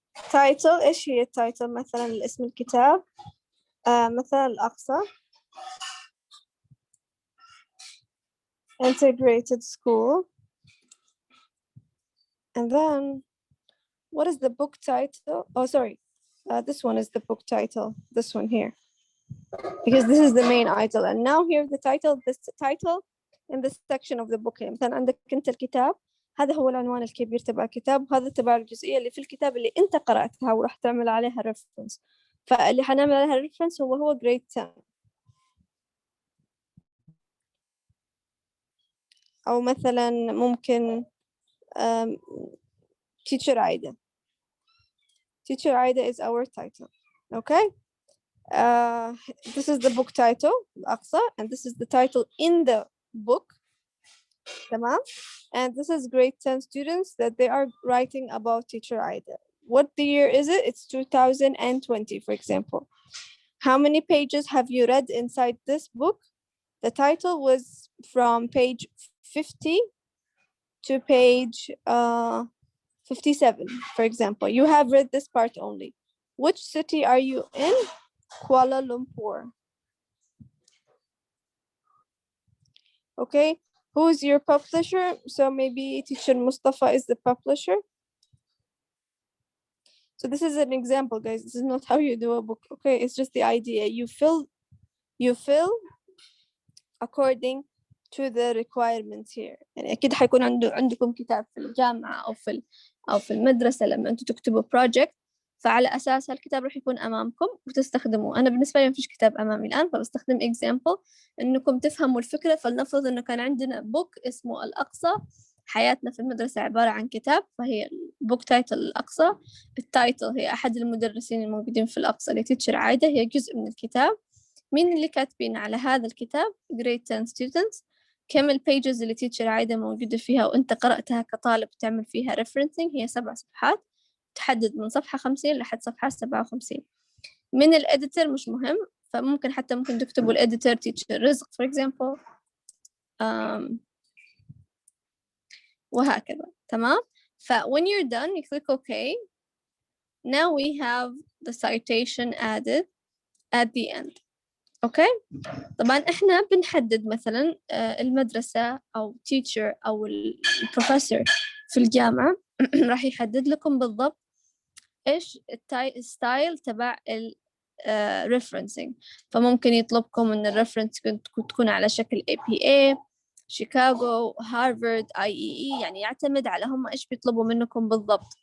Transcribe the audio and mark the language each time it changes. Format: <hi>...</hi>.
<ar>title إيش هي التايتل مثلا الاسم الكتاب مثلا الأقصى integrated school.</ar> <en>And then what is the book title? Oh sorry, this one is the book title, this one here, because this is the main title. And now here the title, this title in this section of the book.</en> <ar>مثلا عندك أنت الكتاب هذا هو العنوان الكبير تبع الكتاب وهذا تبع الجزئية اللي في الكتاب اللي أنت قرأتها وراح تعمل عليها reference. فاللي حنعمل عليها reference هو grade 10. أو مثلا ممكن teacher Aida.</ar> <en>Teacher Aida is our title. Okay. This is the book title, الأقصى, and this is the title in the book.</en> <ar>تمام.</ar> <en>And this is grade 10 students that they are writing about teacher Aida. What the year is it? It's 2020, for example. How many pages have you read inside this book? The title was from page 50 to page 57, for example. You have read this part only. Which city are you in? Kuala Lumpur. Okay, who's your publisher? So maybe teacher Mustafa is the publisher. So this is an example, guys. This is not how you do a book. Okay, it's just the idea. You fill according to the requirements here.</en> <ar>يعني أكيد حيكون عندكم كتاب في الجامعة أو في المدرسة لما أنتوا تكتبوا project، فعلى أساس الكتاب راح يكون أمامكم وتستخدموه. أنا بالنسبة لي ما فيش كتاب أمامي الآن، فبستخدم example إنكم تفهموا الفكرة. فلنفرض إنه كان عندنا book اسمه الأقصى، حياتنا في المدرسة عبارة عن كتاب، فهي book title الأقصى. التايتل هي أحد المدرسين الموجودين في الأقصى اللي تيتشر عايدة، هي جزء من الكتاب. مين اللي كاتبين على هذا الكتاب؟</ar> <en>grade 10 students.</en> <ar>كم البيجز اللي تيتشر عايدة موجودة فيها وأنت قرأتها كطالب تعمل فيها referencing؟ هي 7 صفحات، تحدد من صفحة 50 لحد صفحة 57. من الإديتور مش مهم، فممكن حتى ممكن تكتبوا الإديتور تيتشر رزق</ar> <en>for example.</en> <ar>وهكذا. تمام.</ar> <en>when you're done you click OK. Now we have the citation added at the end.</en> <ar>اوكي. طبعا احنا بنحدد مثلا المدرسة او teacher او البروفيسور في الجامعة راح يحدد لكم بالضبط ايش الستايل تبع referencing. فممكن يطلبكم ان الريفرنس تكون على شكل APA، شيكاغو، هارفارد، IEE، يعني يعتمد على هم ايش بيطلبوا منكم بالضبط.</ar>